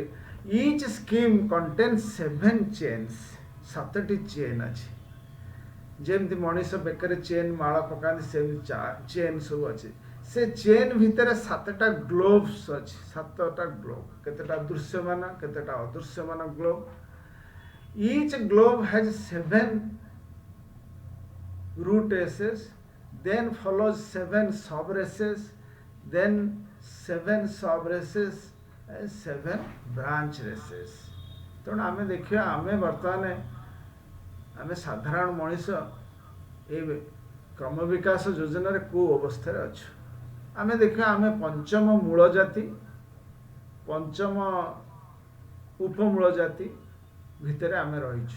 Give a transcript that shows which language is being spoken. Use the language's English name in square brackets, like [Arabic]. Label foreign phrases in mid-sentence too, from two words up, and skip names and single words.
[English] each scheme contains 7 chains, [Odia] 7ଟି ଚେନ୍ ଅଛି। ଯେମିତି ମଣିଷ ବେକରେ ଚେନ୍ ମାଳ ପକାନ୍ତି, ସେମିତି ଚେନ୍ ସବୁ ଅଛି। ସେ ଚେନ୍ ଭିତରେ 7ଟା ଗ୍ଲୋବ୍ସ ଅଛି। 7ଟା ଗ୍ଲୋବ୍, କେତେଟା ଦୃଶ୍ୟମାନ, କେତେଟା ଅଦୃଶ୍ୟମାନ ଗ୍ଲୋବ୍। [English] each globe has 7 root races, then follows 7 sub races, then 7 sub races, 7 branch races। [Odia] ତେଣୁ ଆମେ ଦେଖିବା, ଆମେ ବର୍ତ୍ତମାନ ଆମେ ସାଧାରଣ ମଣିଷ ଏ କ୍ରମ ବିକାଶ ଯୋଜନାରେ କେଉଁ ଅବସ୍ଥାରେ ଅଛୁ। ଆମେ ଦେଖିବା, ଆମେ ପଞ୍ଚମ ମୂଳ ଜାତି, ପଞ୍ଚମ ଉପମୂଳ ଜାତି ଭିତରେ ଆମେ ରହିଛୁ।